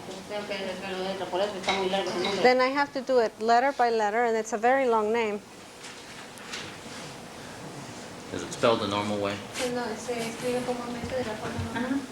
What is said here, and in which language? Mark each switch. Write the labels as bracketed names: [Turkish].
[Spanish] Tengo que hacerlo de letra, por eso está muy largo el nombre. [English] Then I have to do it letter by letter, and it's a very long name. Is it spelled the normal way? [Spanish] No, se escribe comúnmente de la forma